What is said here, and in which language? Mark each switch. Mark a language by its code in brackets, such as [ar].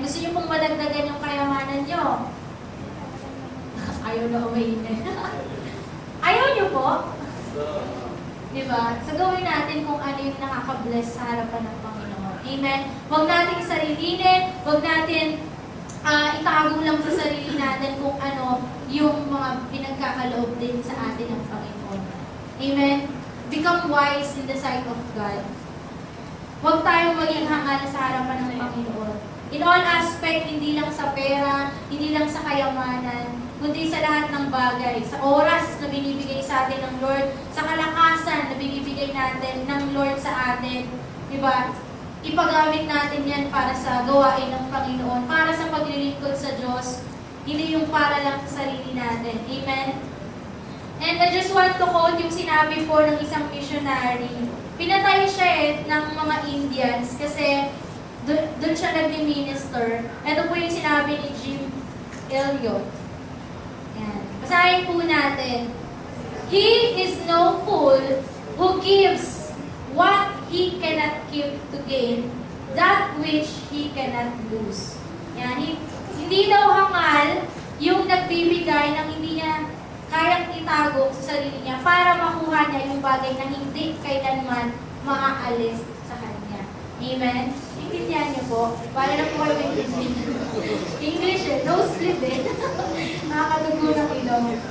[tl] Gusto niyo pong madagdagan yung kayamanan niyo? Ayaw na umayin. Ayaw niyo po? Diba? So gawin natin kung ano yung nakaka-bless sa harapan ng Panginoon. Amen? Huwag natin sarilinin, huwag natin itago lang sa sarili natin kung ano yung mga pinagkakaloob din sa atin ng Panginoon. Amen? [en] Become wise in the sight of God. [tl] Huwag tayong maging hangal sa harapan ng Panginoon. [en] In all aspect, [tl] hindi lang sa pera, hindi lang sa kayamanan, kundi sa lahat ng bagay. Sa oras na binibigay sa atin ng Lord, sa kalakasan na binibigay natin ng Lord sa atin. Diba? Ipagamit natin yan para sa gawain ng Panginoon, para sa paglilingkod sa Diyos, hindi yung para lang sa sarili natin. Amen? [en] And I just want to quote [tl] yung sinabi po ng isang missionary. Pinatay siya ng mga Indians kasi doon siya nag-minister. Ito po yung sinabi ni Jim Elliot. Yan. Basahin po natin. [en] He is no fool who gives what he cannot keep to gain, that which he cannot lose. [tl] Yan. Hindi daw hangal yung nagbibigay ng hindi niya kayang itago sa sarili niya para makuha niya yung bagay na hindi kailanman maaalis sa kanya. Amen? Intindihan niyo po. Para na po kayo maintindihan. English no split Nakakadugo ng ilong.